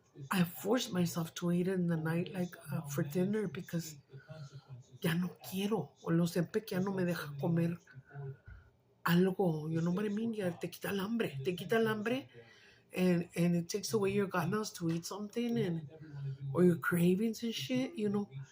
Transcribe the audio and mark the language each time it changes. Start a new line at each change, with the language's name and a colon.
English: I force myself to eat in the night, like for dinner, because
Spanish: ya no quiero. O lo siempre que ya no me deja comer algo.
English: You know what I mean?
Spanish: Ya te quita el hambre. Te quita el hambre.
English: And it takes away your ganas to eat something, or your cravings and shit, you know.